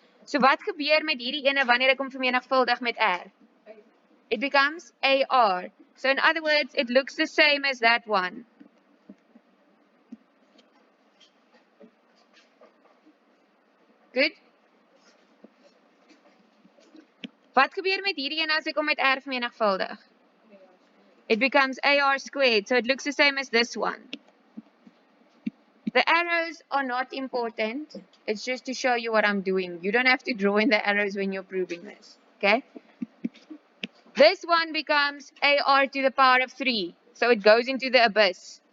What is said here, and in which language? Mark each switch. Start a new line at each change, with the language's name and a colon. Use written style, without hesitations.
Afrikaans: So wat gebeur met hierdie ene wanneer ek hom vermenigvuldig met r?
English: It becomes AR. So in other words, it looks the same as that one. Good?
Afrikaans: Wat gebeur met hierdie een as ek hom met r vermenigvuldig?
English: It becomes AR squared, so it looks the same as this one. The arrows are not important. It's just to show you what I'm doing. You don't have to draw in the arrows when you're proving this. Okay? This one becomes AR to the power of 3. So it goes into the abyss.